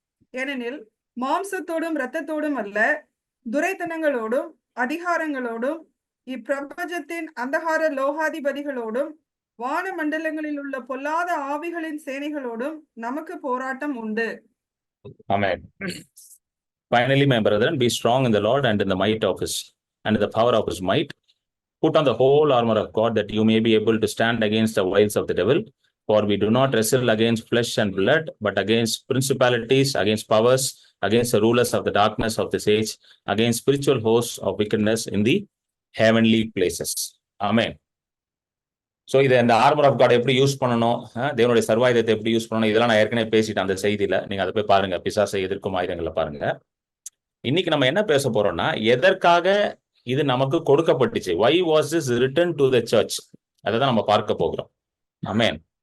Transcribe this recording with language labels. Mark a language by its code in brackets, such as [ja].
[ta] ஏனெனில் மாம்சத்தோடும் இரத்தத்தோடும் அல்ல, துரைத்தனங்களோடும் அதிகாரங்களோடும் இப்பிரபஞ்சத்தின் அந்தகார லோகாதிபதிகளோடும் வான மண்டலங்களில் உள்ள பொல்லாத ஆவிகளின் சேனைகளோடும் நமக்கு போராட்டம் உண்டு. [en] Amen. Finally, my brethren, be strong in the Lord and in the might of his and in the power of his might. Put on the whole armor of God, that you may be able to stand against the wiles of the devil. For we do not wrestle against flesh and blood, but against principalities, against powers, against the rulers of the darkness of this age, against spiritual hosts of wickedness in the heavenly places. Amen. [ta] So இதை இந்த armour of God எப்படி use பண்ணணும், தேவனுடைய சர்வாயுதத்தை எப்படி use பண்ணணும், இதெல்லாம் நான் ஏற்கனவே பேசிட்டேன் அந்த செய்தியில. நீங்க அதை போய் பாருங்க, பிசாசை எதிர்க்கும் ஆயுதங்களை பாருங்க. இன்னைக்கு நம்ம என்ன பேச போறோம்னா, எதற்காக இது நமக்கு கொடுக்கப்பட்டுச்சு, [en] why was this written to the church, [ta] அதை தான் நம்ம பார்க்க போகிறோம். ஆமென்.